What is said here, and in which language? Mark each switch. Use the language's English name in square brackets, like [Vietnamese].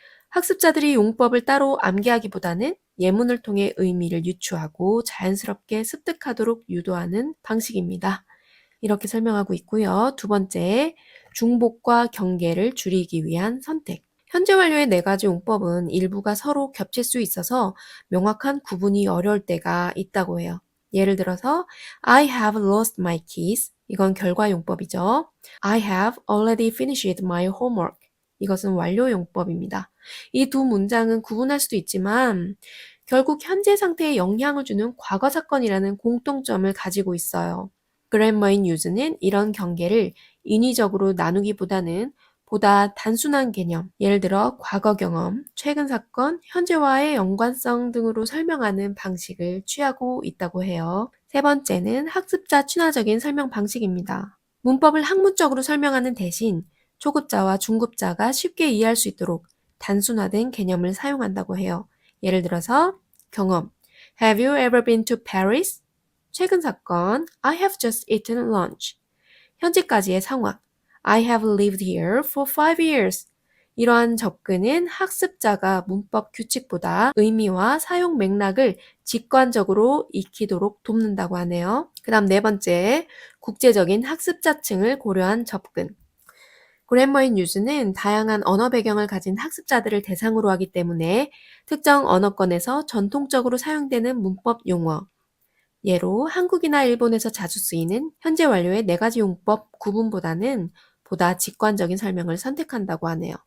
[Korean] 학습자들이 용법을 따로 암기하기보다는 예문을 통해 의미를 유추하고 자연스럽게 습득하도록 유도하는 방식입니다. 이렇게 설명하고 있고요. 두 번째, 중복과 경계를 줄이기 위한 선택. 현재 완료의 네 가지 용법은 일부가 서로 겹칠 수 있어서 명확한 구분이 어려울 때가 있다고 해요. 예를 들어서 [English] I have lost my keys. [Korean] 이건 결과 용법이죠. [English] I have already finished my homework. [Korean] 이것은 완료 용법입니다. 이 두 문장은 구분할 수도 있지만 결국 현재 상태에 영향을 주는 과거 사건이라는 공통점을 가지고 있어요. 그래머인 유즈는 이런 경계를 인위적으로 나누기보다는 보다 단순한 개념, 예를 들어 과거 경험, 최근 사건, 현재와의 연관성 등으로 설명하는 방식을 취하고 있다고 해요. 세 번째는 학습자 친화적인 설명 방식입니다. 문법을 학문적으로 설명하는 대신 초급자와 중급자가 쉽게 이해할 수 있도록 단순화된 개념을 사용한다고 해요. 예를 들어서 경험, [English] Have you ever been to Paris? [Korean] 최근 사건, [English] I have just eaten lunch. [Korean] 현재까지의 상황, [English] I have lived here for 5 years. [Korean] 이러한 접근은 학습자가 문법 규칙보다 의미와 사용 맥락을 직관적으로 익히도록 돕는다고 하네요. 그 다음 네 번째, 국제적인 학습자층을 고려한 접근. 그래머인 유즈는 다양한 언어 배경을 가진 학습자들을 대상으로 하기 때문에 특정 언어권에서 전통적으로 사용되는 문법 용어, 예로 한국이나 일본에서 자주 쓰이는 현재 완료의 네 가지 용법 구분보다는 보다 직관적인 설명을 선택한다고 하네요.